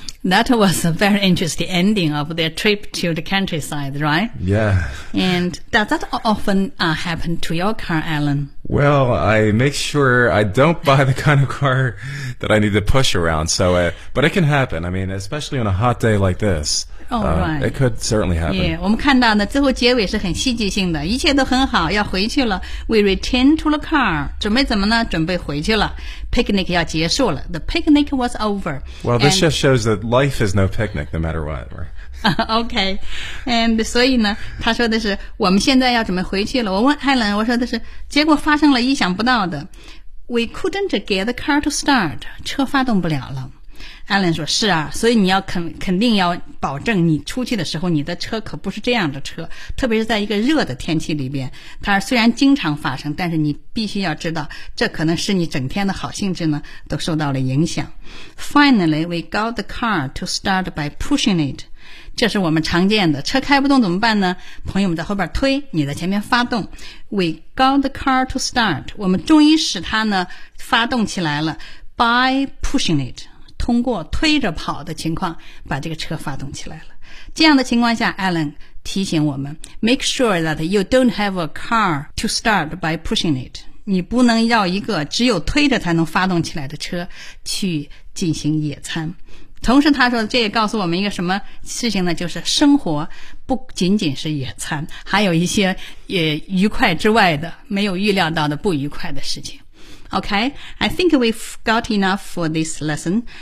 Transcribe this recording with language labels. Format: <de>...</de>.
<en>That was a very interesting ending of their trip to the countryside, right? Yeah. And does that often、happen to your car, Alan? Well, I make sure I don't buy the kind of car that I need to push around. But it can happen. I mean, especially on a hot day like this. Oh, right. It could certainly happen.</en> <zh>Yeah, 我们看到呢最后结尾是很戏剧性的一切都很好要回去了。</zh> <en>We return to the car.</en> <zh>准备怎么呢准备回去了。</zh> <en>Picnic</en> <zh>要结束了</zh> <en>The picnic was over Well, this just shows that life is no picnic No matter what</en> <zh>OK And 所以呢他说的是我们现在要准备回去了我问 Helen 我说的是结果发生了意想不到的</zh> <en>We couldn't get the car to start</en> <zh>车发动不了了 Alan 说是啊所以你要肯定要保证你出去的时候你的车可不是这样的车特别是在一个热的天气里边它虽然经常发生但是你必须要知道这可能是你整天的好兴致呢都受到了影响</zh> <en>Finally we got the car to start by pushing it</en> <zh>这是我们常见的车开不动怎么办呢朋友们在后边推你在前面发动</zh> <en>We got the car to start</en> <zh>我们终于使它呢发动起来了</zh> <en>by pushing it</en> <zh>通过推着跑的情况把这个车发动起来了。这样的情况下</zh> <en>Alan</en> <zh>提醒我们</zh> <en>Make sure that you don't have a car to start by pushing it.</en> <zh>你不能要一个只有推着才能发动起来的车去进行野餐。同时他说这也告诉我们一个什么事情呢就是生活不仅仅是野餐还有一些也愉快之外的没有预料到的不愉快的事情。</zh> <en>Okay, I think we've got enough for this lesson.</en>